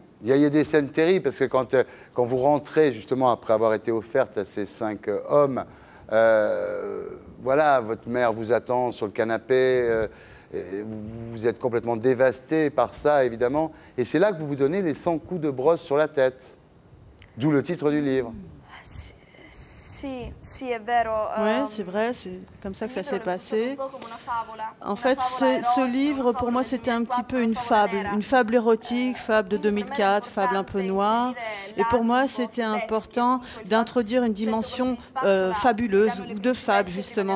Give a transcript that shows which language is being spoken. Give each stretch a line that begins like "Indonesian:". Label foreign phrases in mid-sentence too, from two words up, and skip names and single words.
French: Il y a des scènes terribles parce que quand vous rentrez justement après avoir été offerte à ces 5 hommes Voilà, votre mère vous attend sur le canapé, vous êtes complètement dévasté par ça, évidemment. Et c'est là que vous vous donnez les 100 coups de brosse sur la tête. D'où le titre du livre.
Italian: Sì, è vero.
French: Oui, c'est vrai, c'est comme ça que ça s'est passé. En fait, ce livre, pour moi, c'était un petit peu une fable érotique, fable de 2004, fable un peu noire. Et pour moi, c'était important d'introduire une dimension fabuleuse, ou de fable, justement.